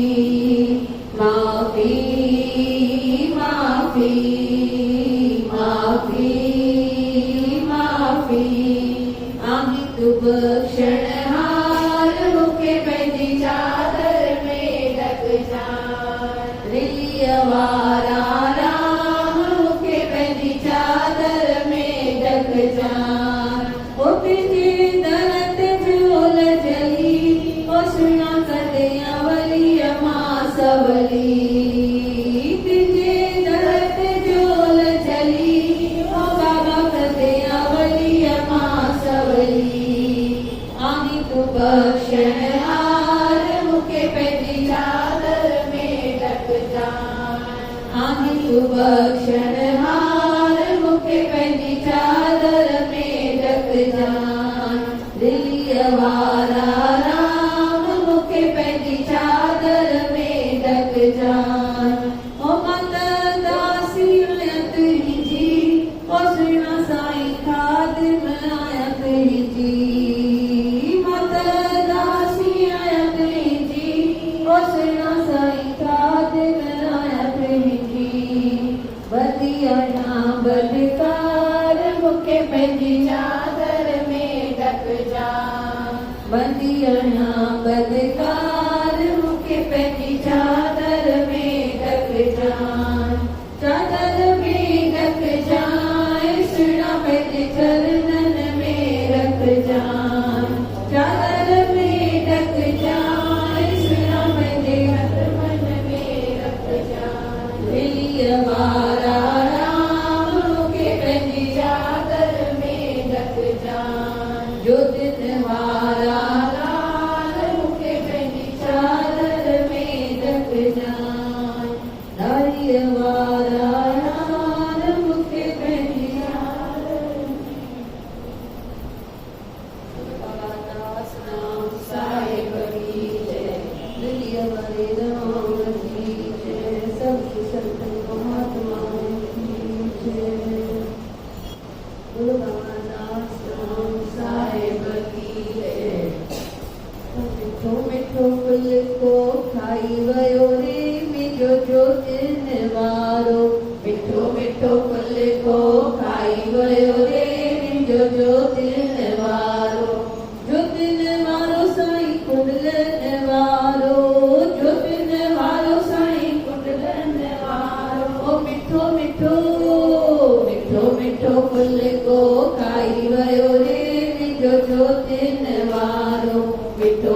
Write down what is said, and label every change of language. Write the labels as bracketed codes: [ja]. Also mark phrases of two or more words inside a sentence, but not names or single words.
[sd] माफ़ी माफ़ी माफ़ी माफ़ी आही तू बख़्शण हार मूंखे पंहिंजी चादर में ढक जाए रिलीअ वारा राम मूंखे पंहिंजी चादर में ढक जाए ओ तुंहिंजे दर ते झोल जली ओ सुना कॾहिं अवलीअ मां सवली तुंहिंजे दर ते झोल जली ओ बाबा कॾहिं अवलीअ मां सवली आही तू बख़्शण हार मूंखे पंहिंजी चादर में ढक जाए आही तू बख़्शण हार मूंखे पंहिंजी चादर में ढक जाए दिलीअ वारा राम मूंखे पंहिंजी चादर में ढक जाए ओ मत दासी आहियां तुंहिंजी ओ सुहिणा साईं खादिम आहियां तुंहिंजी मत दासी आहियां तुंहिंजी ओ सुहिणा साईं खादिम आहियां तुंहिंजी बदी आहियां बदकार मूंखे पंहिंजी चादर में ढक जाए बदी आहियां बदकार मूंखे पंहिंजी चादर में ढक जाए चादर में ढक जाए सुहिणा पंहिंजे चरणनि में रख जाए चादर में ढक जाए सुहिणा पंहिंजे कदमनि में रख जाए दिलीअ वारा राम मूंखे पंहिंजी चादर में ढक जाए जो दिन वारा लाल मूंखे पंहिंजी चादर में ढक जाए दाढ़ीअ वारा लाल मूंखे पंहिंजी चादर [hi] बाबा दास नाम साहिब की जय दिलीअ वारे राम की जय सभी संत महात्माओं की जय बोलो बाबा दास नाम साहिब की जय [sd] मिठो मिठो फुल को खाई वयो रे मुंहिंजो जोतिन वारो मिठो मिठो फुल को खाई वयो रे मुंहिंजो जोतिन वारो साईं कुंडलन वारो जोतिन वारो साईं कुंडलन वारो ओ मिठो मिठो मिठो मिठो फुल को खाई वयो रे मुंहिंजो जोतिन वारो मिठो